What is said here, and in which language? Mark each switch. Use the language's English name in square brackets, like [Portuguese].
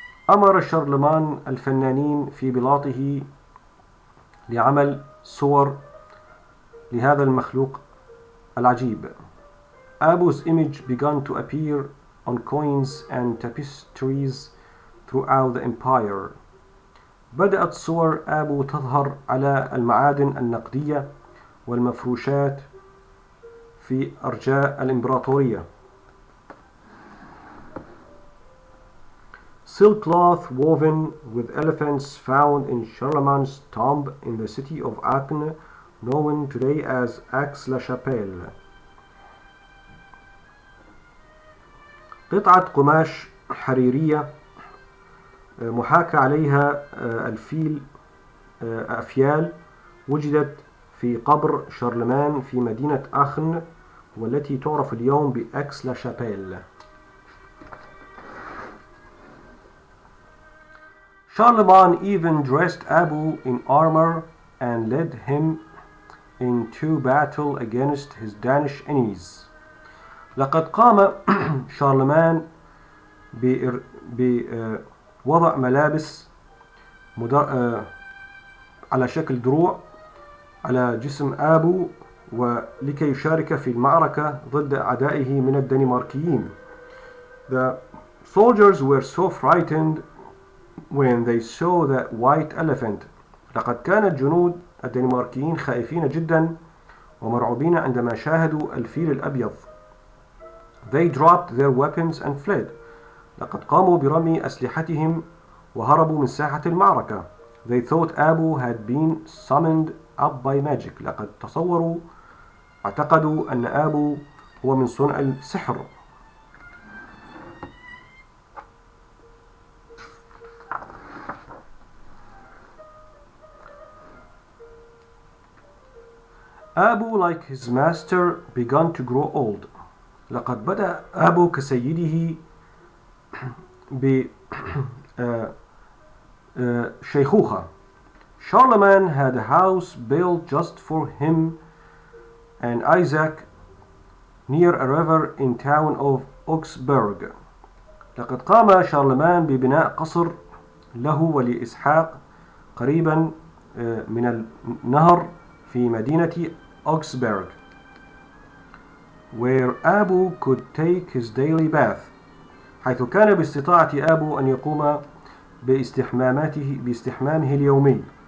[Arabic] أمر شارلمان الفنانين في بلاطه لعمل صور لهذا المخلوق العجيب. [English] Abu's image began to appear on coins and tapestries throughout the empire. [Arabic] بدأت صور آبو تظهر على المعادن النقدية والمفروشات في أرجاء الإمبراطورية. [English] Silk cloth woven with elephants found in Charlemagne's tomb in the city of Aachen, known today as Aix-la-Chapelle. [Arabic] قطعة قماش حريرية محاكى عليها الفيل أفيال وجدت في قبر شارلمان في مدينة آخن والتي تعرف اليوم بأكس لا شابيل. [English] Charlemagne even dressed Abu in armor and led him into battle against his Danish enemies. [Arabic] لقد قام شارلمان بوضع ملابس على شكل دروع على جسم آبو ولكي يشارك في المعركة ضد أعدائه من الدنماركيين. [English] The soldiers were so frightened when they saw that white elephant. [Arabic] لقد كان الجنود الدنماركيين خائفين جدا ومرعوبين عندما شاهدوا الفيل الأبيض. [English] They dropped their weapons and fled. [Arabic] لقد قاموا برمي أسلحتهم وهربوا من ساحة المعركة. [English] They thought Abu had been summoned up by magic. [Arabic] لقد اعتقدوا أن أبو هو من صنع السحر. [English] Abu, like his master, began to grow old. [Arabic] لقد بدأ أبو كسيده بشيخوخة. [English] Charlemagne had a house built just for him and Isaac near a river in town of Augsburg. [Arabic] لقد قام شارلمان ببناء قصر له ولإسحاق قريبا من النهر في مدينة Augsburg, [English] where Abu could take his daily bath. [Arabic] حيث كان باستطاعة أبو أن يقوم باستحمامه اليومي.